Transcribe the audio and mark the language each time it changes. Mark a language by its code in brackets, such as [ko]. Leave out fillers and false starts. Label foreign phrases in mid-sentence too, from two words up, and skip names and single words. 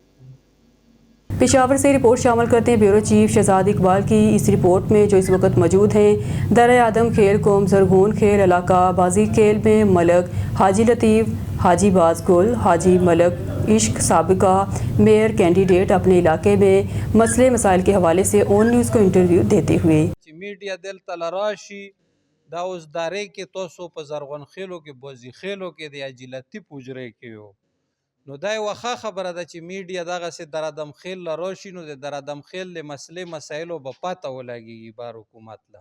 [ur] پشاور سے رپورٹ شامل کرتے ہیں بیورو چیف شہزاد اقبال کی اس رپورٹ میں، جو اس وقت موجود ہیں درہ آدم کھیل قوم زرغون کھیل علاقہ بازی کھیل میں ملک حاجی لطیف، حاجی باز گل، حاجی ملک عشق سابقہ میئر کینڈیڈیٹ اپنے علاقے میں مسئلے مسائل کے حوالے سے اون نیوز کو انٹرویو دیتے ہوئے. [ps] میډیا دلته لراشي دا اوس دارې کې تاسو په زرغون خیلو کې بوزي خیلو کې د حاجي لطیف حجرې کې یو، نو دا یوه ښه خبره ده چې میډیا دغسې در ادم خیل له راشي، نو د در ادم خیل د مسلې مسایلو به پته ولګېږي بار حکومت له.